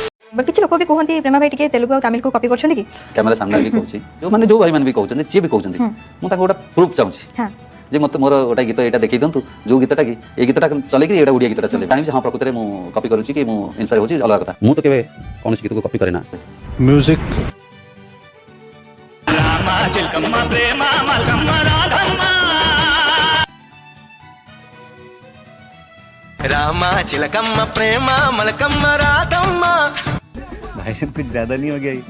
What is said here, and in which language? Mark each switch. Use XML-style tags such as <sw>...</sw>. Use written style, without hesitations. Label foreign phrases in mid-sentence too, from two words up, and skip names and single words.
<or>କିଛି ଲୋକ ବି କୁହନ୍ତି ପ୍ରେମା ଭାଇ ଟିକେ ତେଲୁଗୁ ଆଉ ତାମିଲ କୁ କପି କରୁଛନ୍ତି କି? କ୍ୟାମେରା ସାମ୍ନାରେ ବି କହୁଛି ଯୋଉମାନେ ଯୋଉ ଭାଇ ମାନେ ବି କହୁଛନ୍ତି ଯିଏ ବି କହୁଛନ୍ତି ମୁଁ ତାଙ୍କୁ ଗୋଟେ ପ୍ରୁଫ୍ ଚାହୁଁଛି ଯେ ମତେ ମୋର ଗୋଟେ ଗୀତ ଏଇଟା ଦେଖେଇ ଦିଅନ୍ତୁ ଯୋଉ ଗୀତଟା କି ଏଇ ଗୀତଟା ଚଲେଇକି ଏଇଟା ଓଡ଼ିଆ ଗୀତଟା ଚଲେଇ ଜାଣିବି ହଁ ପ୍ରକୃତରେ ମୁଁ କପି କରୁଛି କି ମୁଁ ଇନ୍ସପାୟାର ହଉଛି ଅଲଗା କଥା। ମୁଁ ତ କେବେ କୌଣସି ଗୀତକୁ କପି କରେ ନା। ମ୍ୟୁଜିକ୍</or> <te>రామా చిలకమ్మా ప్రేమా మలకమ్మా రాధమ్మా।</te> <hi>भाई साहब कुछ ज्यादा नहीं हो गया ये?</hi>